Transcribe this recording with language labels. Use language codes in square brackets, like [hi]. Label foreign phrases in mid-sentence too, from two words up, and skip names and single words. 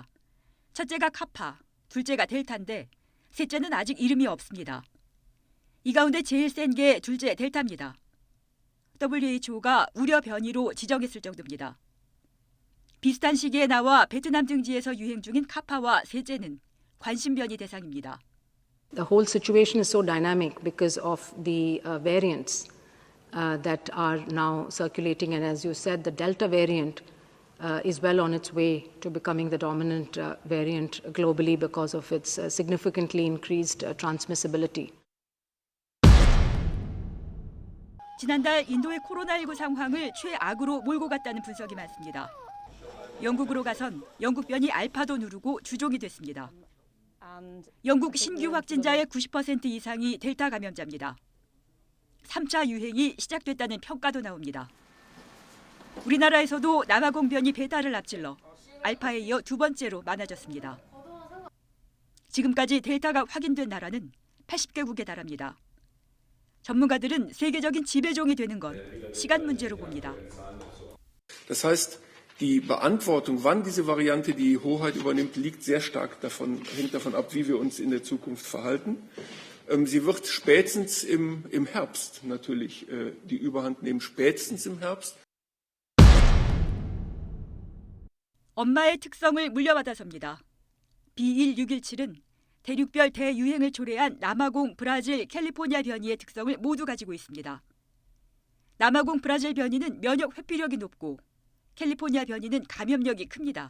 [ko] 첫째가 카파, 둘째가 델타인데 셋째는 아직 이름이 없습니다. 이 가운데 제일 센 게 둘째 델타입니다. WHO가 우려 변이로 지정했을 정도입니다. 비슷한 시기에 나와 베트남 등지에서 유행 중인 카파와 셋째는 관심 변이 대상입니다. [en] The whole situation is so dynamic because of the variants that are now circulating, and as you said, the Delta variant is well on its way to becoming the dominant variant globally because of its significantly increased transmissibility. [ko] 지난달 인도의 코로나19 상황을 최악으로 몰고 갔다는 분석이 많습니다. 영국으로 가선 영국 변이 알파도 누르고 주종이 됐습니다. 영국 신규 확진자의 90% 이상이 델타 감염자입니다. 3차 유행이 시작됐다는 평가도 나옵니다. 우리나라에서도 남아공 변이 베타를 앞질러 알파에 이어 두 번째로 많아졌습니다. 지금까지 델타가 확인된 나라는 80개국에 달합니다. 전문가들은 세계적인 지배종이 되는 건 시간 문제로 봅니다. [de] Das heißt, die Beantwortung, wann diese Variante die Hoheit übernimmt, liegt sehr stark hängt davon ab, wie wir uns in der Zukunft verhalten. Sie wird spätestens im Herbst natürlich die Überhand nehmen, spätestens im Herbst. [ko] 엄마의 특성을 물려받아서입니다. B1617은 대륙별 대유행을 초래한 남아공, 브라질, 캘리포니아 변이의 특성을 모두 가지고 있습니다. 남아공, 브라질 변이는 면역 회피력이 높고 캘리포니아 변이는 감염력이 큽니다.